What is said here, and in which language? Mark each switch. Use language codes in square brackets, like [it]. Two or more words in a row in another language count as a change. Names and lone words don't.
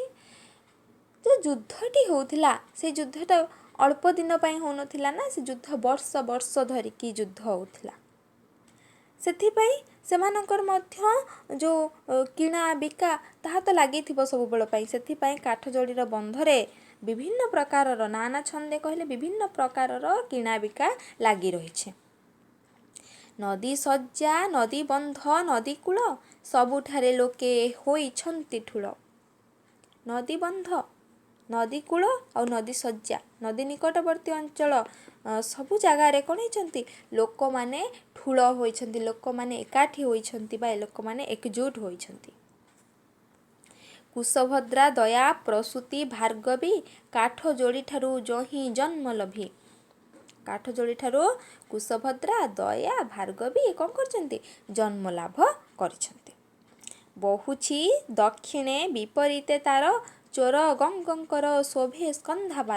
[or] ଯୋ ଯୁଦ୍ଧଟି ହେଉଥିଲା ସେ ଯୁଦ୍ଧଟା ଅଳ୍ପ ଦିନ ପାଇଁ ହେଉନଥିଲା ନା, ସେ ଯୁଦ୍ଧ ବର୍ଷ ବର୍ଷ ଧରିକି ଯୁଦ୍ଧ ହେଉଥିଲା। ସେଥି ପାଇଁ ସେମାନଙ୍କର ମଧ୍ୟ ଯୋ କିଣା ବିକା ତାହା ତ ଲାଗିଥିବ ସବୁ ବେଳ ପାଇଁ। ସେଥି ପାଇଁ କାଠ ଯୋଡ଼ିର ବନ୍ଧରେ ବିଭିନ୍ନ ପ୍ରକାରର ନାନା ଛନ୍ଦେ କହିଲେ ବିଭିନ୍ନ ପ୍ରକାରର କିଣା ବିକା ଲାଗି ରହିଛି। ନଦୀ ସଜ୍ଜା ନଦୀ ବନ୍ଧ ନଦୀ କୂଳ ସବୁଠାରେ ଲୋକେ ହେଉଛନ୍ତି ଠୁଳ। ନଦୀ ବନ୍ଧ ନଦୀ କୂଳ ଓ ନଦୀ ସଜ୍ଜା ନଦୀ ନିକଟବର୍ତ୍ତୀ ଅଞ୍ଚଳ ସବୁ ଜାଗାର କେଉଁ ହେଉଛନ୍ତି ଲୋକ ମାନେ ଠୁଳ ହେଉଛନ୍ତି। ଲୋକ ମାନେ ଏକାଠି ହେଉଛନ୍ତି ବା ଲୋକ ମାନେ ଏକଜୁଟ ହେଉଛନ୍ତି। କୁଶଭଦ୍ରା ଦୟା ପ୍ରସୂତି ଭାର୍ଗବୀ କାଠଯୋଡ଼ି ଠାରୁ ଯହିଁ ଜନ୍ମ ଲଭି। କାଠଯୋଡ଼ି ଠାରୁ କୁଶଭଦ୍ରା ଦୟା ଭାର୍ଗବୀ କ'ଣ କରିଛନ୍ତି? ଜନ୍ମ ଲାଭ କରିଛନ୍ତି। ବହୁଛି ଦକ୍ଷିଣେ ବିପରୀତେ ତାର ଚୋର ଗଙ୍ଗଙ୍କର ଶୋଭେ ସ୍କନ୍ଧାବାର।